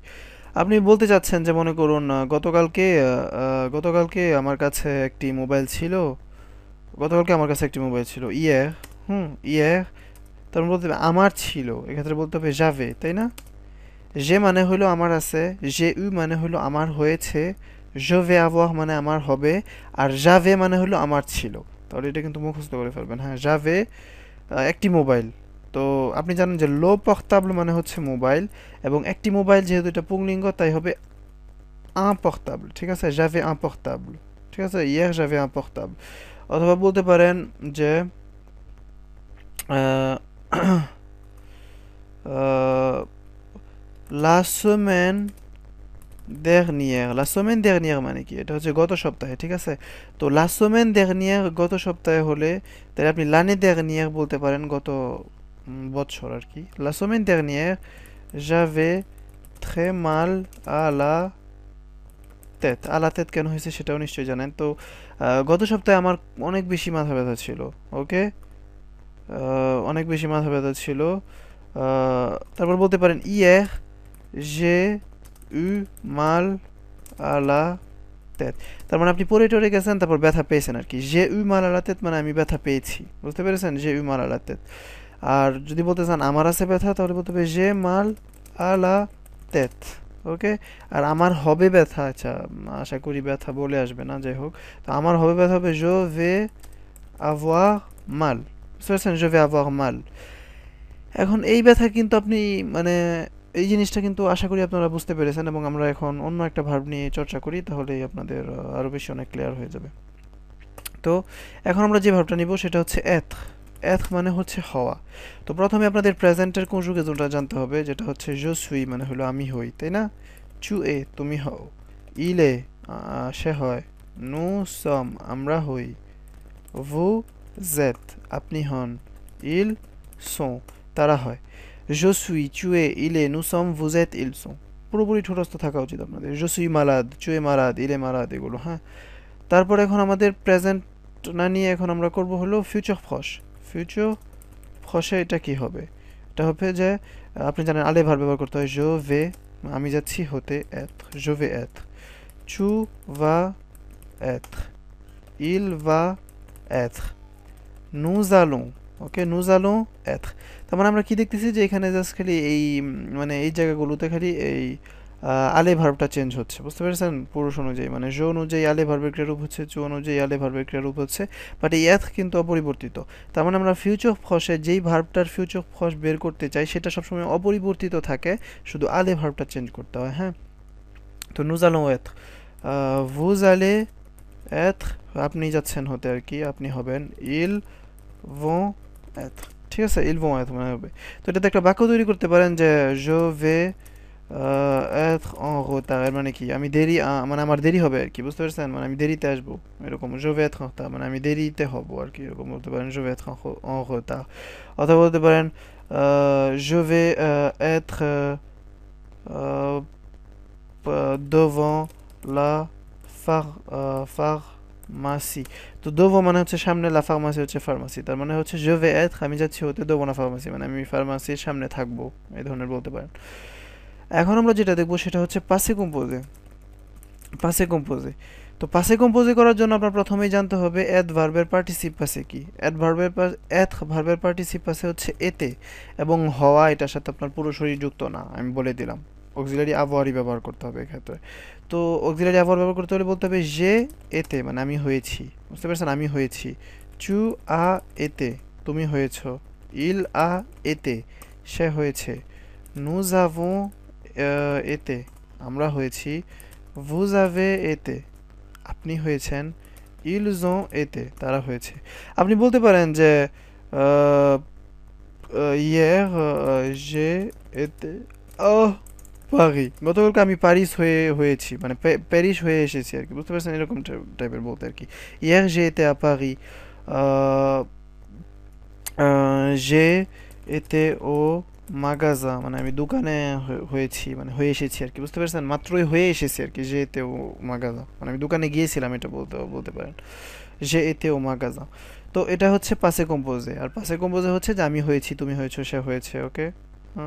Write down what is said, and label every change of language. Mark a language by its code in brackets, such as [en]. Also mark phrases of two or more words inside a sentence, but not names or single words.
[bn] আপনি বলতে চাচ্ছেন যে মনে করুন গতকালকে আমার কাছে একটি মোবাইল ছিল, গতকালকে আমার কাছে একটি মোবাইল ছিল ইয়ে, ইয়ে, তার মানে বলতে হবে আমার ছিল, এক্ষেত্রে বলতে হবে যাবে, তাই না? যে মানে হলো আমার আছে, যে ইউ মানে হলো আমার হয়েছে, [fr] je vais avoir [bn] মানে আমার হবে, আর যাবে মানে হলো আমার ছিল। তাহলে এটা কিন্তু মুখস্থ করে ফেলবেন। হ্যাঁ, যাবে একটি মোবাইল। তো আপনি জানেন যে [fr] le portable [bn] মানে হচ্ছে মোবাইল, এবং একটি মোবাইল যেহেতু এটা পুংলিঙ্গ তাই হবে [fr] un portable। [bn] ঠিক আছে, [fr] j'avais un portable। [bn] ঠিক আছে, [fr] hier j'avais un portable। [bn] অথবা বলতে পারেন যে আহ, আহ, [fr] la semaine dernière, la semaine dernière [bn] মানে কি? এটা হচ্ছে গত সপ্তাহে। ঠিক আছে, তো [fr] la semaine dernière [bn] গত সপ্তাহে হলে তাহলে আপনি [fr] l'année dernière [bn] বলতে পারেন, গত বছর আর কি। [fr] la semaine dernière j'avais très mal à la tête। à la tête [bn] কেন হয়েছে সেটাও নিশ্চয়ই জানেন। তো গত সপ্তাহে আমার অনেক বেশি মাথা ব্যথা ছিল। ওকে, অনেক বেশি মাথা ব্যথা ছিল। তারপর বলতে পারেন [fr] hier j'ai eu mal à la tête। [bn] তার মানে আপনি পড়ে টরে গেছেন, তারপর ব্যথা পেয়েছেন আর কি। [fr] j'ai eu mal à la tête [bn] মানে আমি ব্যথা পেয়েছি, বুঝতে পেরেছেন? [fr] j'ai eu mal à la tête। [bn] আর যদি বলতে চান আমার আছে ব্যথা, তাহলে বলতে হবে [fr] j'ai mal à la tête। [bn] ওকে, আর আমার হবে ব্যথা, আচ্ছা আশা করি ব্যথা বলে আসবে না, যাই হোক। তো আমার হবে ব্যথা হবে [fr] je vais avoir mal। [bn] বুঝতে পারছেন? [fr] je vais avoir mal। [bn] এখন এই ব্যথা কিন্তু আপনি মানে এই জিনিসটা কিন্তু আশা করি আপনারা বুঝতে পেরেছেন, এবং আমরা এখন অন্য একটা ভার্ব নিয়ে চর্চা করি, তাহলেই আপনাদের আরো বেশি অনেক ক্লিয়ার হয়ে যাবে। তো এখন আমরা যে ভার্বটা নিব সেটা হচ্ছে être। être মানে হচ্ছে হওয়া। তো প্রথমে আপনাদের প্রেজেন্টের কনজুগেশনটা জানতে হবে, যেটা হচ্ছে [fr] je suis [bn] মানে হলো আমি হই, তাই না? [fr] tu es [bn] তুমি হও, [fr] il est [bn] সে হয়, [fr] nous sommes [bn] আমরা হই, [fr] vous êtes [bn] আপনি হন, [fr] ils sont [bn] তারা হয়। [fr] je suis, tu es, il est, nous sommes, vous êtes, ils sont। [bn] পুরোপুরি ঠোঁটস্থ থাকা উচিত আপনাদের। [fr] je suis malade, tu es malade, il est malade, [bn] এগুলো। হ্যাঁ, তারপর এখন আমাদের প্রেজেন্ট না নিয়ে এখন আমরা করব হলো ফিউচার প্রশ। ফিউচার প্রশে এটা কি হবে? এটা হবে যে আপনি জানেন আলে ভার্ব ব্যবহার করতে হয়। [fr] je vais [bn] আমি যাচ্ছি হতে, [fr] être, je vais être, tu vas être, il va être, nous allons, ওকে, nous allons être। [bn] তার মানে আমরা কি দেখতেছি যে এখানে জাস্ট খালি এই মানে এই জায়গাগুলোতে খালি এই আলে ভার্বটা চেঞ্জ হচ্ছে, বুঝতে পেরেছেন? পুরুষ অনুযায়ী মানে জো অনুযায়ী আলে ভার্বের ক্রিয়ারূপ হচ্ছে, চু অনুযায়ী আলে ভার্বের ক্রিয়ারূপ হচ্ছে, বাট এই এথ কিন্তু অপরিবর্তিত। তার মানে আমরা ফিউচার ফসে যেই ভার্বটার ফিউচার ফস বের করতে চাই সেটা সবসময় অপরিবর্তিত থাকে, শুধু আলে ভার্বটা চেঞ্জ করতে হয়। হ্যাঁ, তো [fr] nous allons être, vous allez être [bn] আপনি যাচ্ছেন হতে আর কি, আপনি হবেন, [fr] ils vont être। [bn] ঠিক আছে, [fr] ils vont être [bn] মানে হবে। তো এটাতে একটা বাক্য তৈরি করতে পারেন যে [fr] je vais être en retard। [bn] এর মানে কি? আমি দেরি মানে আমার দেরি হবে আর কি, বুঝতে পারছেন? মানে আমি দেরিতে আসবো, এরকম। [fr] je vais être en retard [bn] মানে আমি দেরিতে হব আর কি, এরকম বলতে পারেন [fr] je vais être en retard। [bn] অথবা বলতে পারেন [fr] je vais être devant la pharmacie। [bn] তো devant মানে হচ্ছে সামনে, [fr] la pharmacie [bn] হচ্ছে ফার্মাসি। তার মানে হচ্ছে [fr] je vais être [bn] আমি যাচ্ছি হতে [fr] devant la pharmacie [bn] মানে আমি ফার্মাসির সামনে থাকবো, এই ধরনের বলতে পারেন। এখন আমরা যেটা দেখবো সেটা হচ্ছে পাসে কম্পোজে। পাসে কম্পোজে, তো পাসে কম্পোজে করার জন্য আপনার প্রথমেই জানতে হবে এদ ভার্বের পার্টিসিপ পাসে কি। এদ ভার্বের পার্টিসিপ পাসে হচ্ছে এতে, এবং হওয়া এটার সাথে আপনার পুরো শরীর যুক্ত না, আমি বলে দিলাম। অক্সিলারি আভারই ব্যবহার করতে হবে এক্ষেত্রে। তো অক্সিলারি আভার ব্যবহার করতে হলে বলতে হবে যে এতে, মানে আমি হয়েছি, বুঝতে পারছেন, আমি হয়েছি। [fr] tu as été, [bn] তুমি হয়েছ। [fr] il a été, [bn] সে হয়েছে। [fr] nous avons été, [bn] আমরা হয়েছি। [fr] vous avez été, [bn] আপনি হয়েছেন। [fr] ils ont été, [bn] তারা হয়েছে। আপনি বলতে পারেন যে [fr] hier j'ai été [bn] পারি, গতকালকে আমি প্যারিস হয়েছি, মানে প্যারিস হয়ে এসেছি আর কি, বুঝতে পারছেন, এরকম টাইপের বলতে আর কি। [fr] hier j'ai été à Paris, j'ai été au মাগাজা, [bn] মানে আমি দোকানে হয়েছি, মানে হয়ে এসেছি আর কি, বুঝতে পারছেন, মাত্রই হয়ে এসেছি আর কি। [fr] j'ai été au magasin, [bn] মানে আমি দোকানে গিয়েছিলাম, এটা বলতে পারেন যে [fr] été au magasin. [bn] তো এটা হচ্ছে পাসে কম্পোজে। আর পাসে কম্পোজে হচ্ছে যে আমি হয়েছি, তুমি হয়েছো, সে হয়েছে। ওকে, হ্যাঁ।